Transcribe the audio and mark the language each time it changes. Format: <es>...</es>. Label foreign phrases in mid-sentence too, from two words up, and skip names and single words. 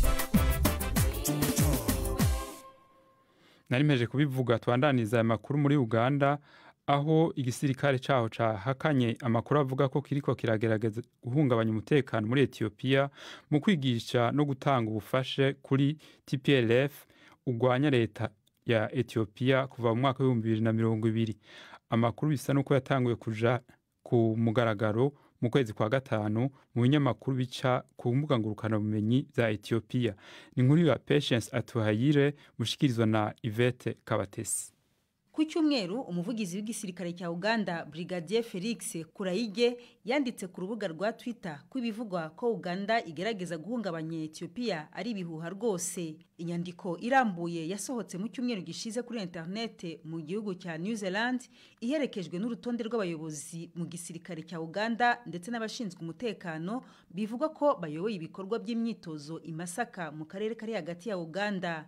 <rn>Narimeje kubivuga twandaniza aya makuru muri Uganda aho igisirikare caho cahakanye amakuru avuga ko kiriko kiragerageza guhungabanya umutekano muri Ethiopia mu kwigisha no gutanga ubufashe kuri TPLF ugwanya leta ya Ethiopia kuva mu mwaka wa 2020. Amakuru bisa nuko yatanguye kuja ku mugaragaro mu kwezi kwa gatanu mu binyamakuru bica ku mbuga ngurukana bumenyi za Ethiopia. Ni nkuru ya Patience Atuhayire mushikirizwa na Yvette Kabatesi.</rn> <rw>Ku cyumweru umuvugizi w'igisirikare cya Uganda Brigadier Felix Kurayige yanditse ku rubuga rwa Twitter ko ibivugwa ko Uganda igerageza guhungabanya Ethiopia ari ibihuha rwose. Inyandiko irambuye yasohotse mu cyumweru gishize kuri internet mu gihugu cya New Zealand iherekejwe n'urutonde rw'abayobozi mu gisirikare cya Uganda ndetse n'abashinzwe umutekano bivugwa ko bayoboye ibikorwa by'imyitozo i Masaka mu karere kari hagati ya Uganda.</rw>